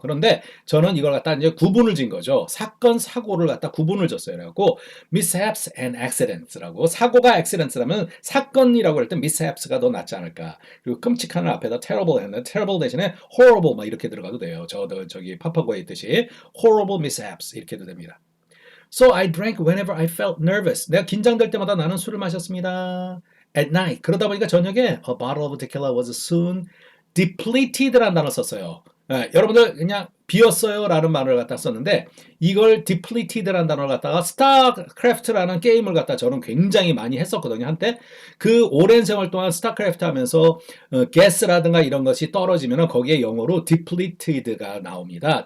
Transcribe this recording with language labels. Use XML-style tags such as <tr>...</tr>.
<ko>그런데 저는 이걸 갖다 이제 구분을 진 거죠. 사건 사고를 갖다 구분을 줬어요. 그래갖고</ko> <en>mishaps and accidents</en> <ko>라고 사고가 accidents라면 사건이라고 할 때 mishaps가 더 낫지 않을까. 그리고 끔찍한 앞에다 terrible 했는데 terrible 대신에 horrible 막 이렇게 들어가도 돼요. 저기 파파고에 있듯이 horrible mishaps 이렇게도 됩니다.</ko> <en>So I drank whenever I felt nervous.</en> <ko>내가 긴장될 때마다 나는 술을 마셨습니다.</ko> <en>At night.</en> <ko>그러다 보니까 저녁에</ko> <en>a bottle of tequila was soon depleted</en> <ko>라는 단어 썼어요. 여러분들 그냥 비었어요 라는 말을 갖다 썼는데 이걸 depleted라는 단어를 갖다가 스타크래프트라는 게임을 갖다 저는 굉장히 많이 했었거든요 한때. 그 오랜 세월 동안 스타크래프트 하면서 가스라든가 이런 것이 떨어지면 거기에 영어로 depleted가 나옵니다.</ko>